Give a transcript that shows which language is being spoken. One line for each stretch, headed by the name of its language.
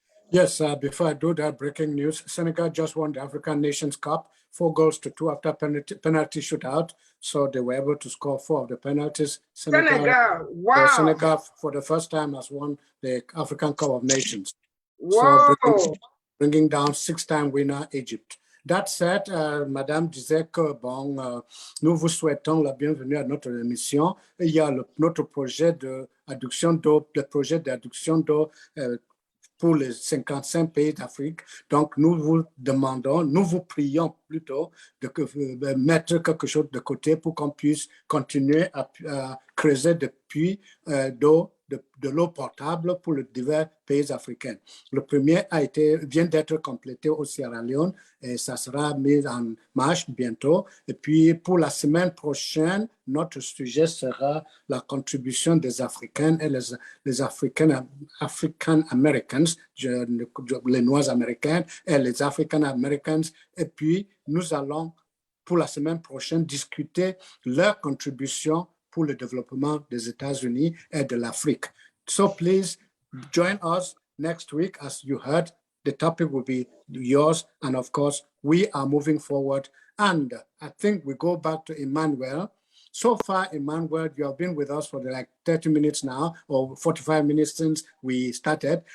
English: Yes, before I do that, breaking news, Senegal just won the African Nations Cup, 4 goals to 2 after penalty shootout. So they were able to score 4 of the penalties. Senegal, wow. Senegal, for the first time, has won the African Cup of Nations. Wow. So bringing down 6-time winner Egypt. That said,
French: Madame disait que, nous vous souhaitons la bienvenue à notre émission. Il y a notre projet d'adduction d'eau, pour les 55 pays d'Afrique. Donc, nous vous demandons, nous vous prions plutôt de mettre quelque chose de côté pour qu'on puisse continuer à creuser des puits d'eau, de l'eau potable pour les divers pays africains. Le premier vient d'être complété au Sierra Leone et ça sera mis en marche bientôt. Et puis, pour la semaine prochaine, notre sujet sera la contribution des Africains et les
English: African Americans,
French: les Noirs américains et les African Americans. Et puis, nous allons, pour la semaine prochaine, discuter leur contribution pour le développement des États-Unis et de l'Afrique.
English: So please join us next week. As you heard, the topic will be yours. And of course, we are moving forward. And I think we go back to Emmanuel. So far, Emmanuel, you have been with us for like 30 minutes now, or 45 minutes since we started.